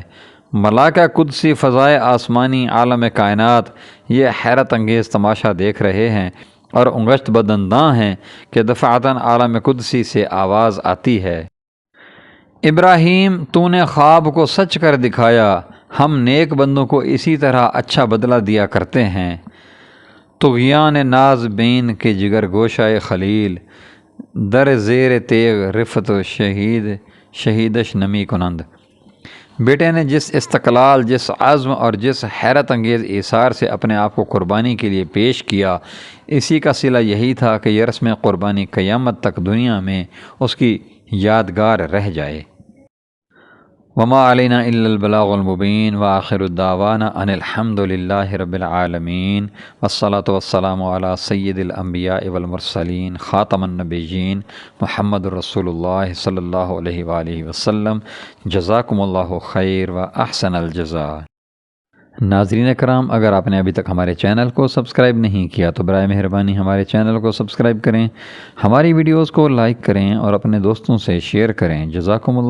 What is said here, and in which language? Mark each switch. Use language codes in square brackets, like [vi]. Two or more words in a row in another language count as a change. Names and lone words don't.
[ur] ملائکہ قدسی، فضائے آسمانی، عالم کائنات یہ حیرت انگیز تماشا دیکھ رہے ہیں اور انگشت بدنداں ہیں کہ دفعتاً عالم قدسی سے آواز آتی ہے، ابراہیم تو نے خواب کو سچ کر دکھایا، ہم نیک بندوں کو اسی طرح اچھا بدلہ دیا کرتے ہیں۔ [fa] طغیان ناز بین کے جگر گوشہ خلیل، در زیر تیغ رفت شہیدش نمی کنند۔ [ur] بیٹے نے جس استقلال، جس عزم اور جس حیرت انگیز ایثار سے اپنے آپ کو قربانی کے لیے پیش کیا، اسی کا صلہ یہی تھا کہ یہ رسم قربانی قیامت تک دنیا میں اس کی یادگار رہ جائے۔ [ar] وما علینا الا البلاغ المبین، وآخر الدعوانا ان الحمد للہ رب العالمین، والصلاة والسلام علی سید الانبیاء والمرسلین، خاتم النبیین، محمد رسول اللہ صلی اللہ علیہ وآلہ وسلم۔ جزاکم اللہ خیر و احسن الجزاء۔ [ur] ناظرین کرام، اگر آپ نے ابھی تک ہمارے چینل کو سبسکرائب نہیں کیا تو برائے مہربانی ہمارے چینل کو سبسکرائب کریں، ہماری ویڈیوز کو لائک کریں اور اپنے دوستوں سے شیئر کریں۔